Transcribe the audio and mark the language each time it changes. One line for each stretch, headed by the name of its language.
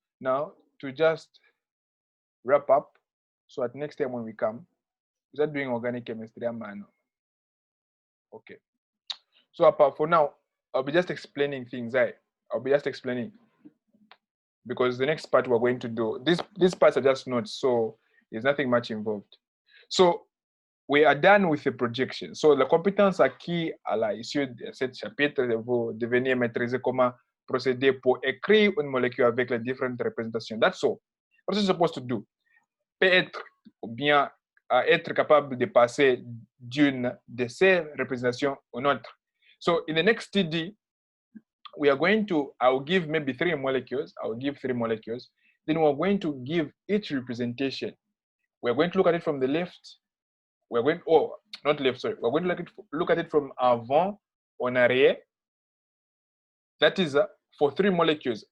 English: Now, to just wrap up, so at next time when we come, we start doing organic chemistry, man. Okay. So for now, I'll be just explaining things. I'll be just explaining, because the next part we're going to do, these parts are just notes, so there's nothing much involved. So we are done with the projection.
French: So la compétence acquise à l'issue de ce chapitre, vous devenez maîtriser comment procéder pour écrire une molécule avec les différentes représentations.
English: That's all. What you're supposed to do?
French: Peut-être ou bien être capable de passer d'une de ces représentations à une autre.
English: So in the next TD, we are going to, I'll give maybe 3 molecules. I'll give 3 molecules. Then we're going to give each representation. We're going to look at it from the left. We're going, oh, not left, sorry. We're going to look at it from avant en arrière. That is for 3 molecules.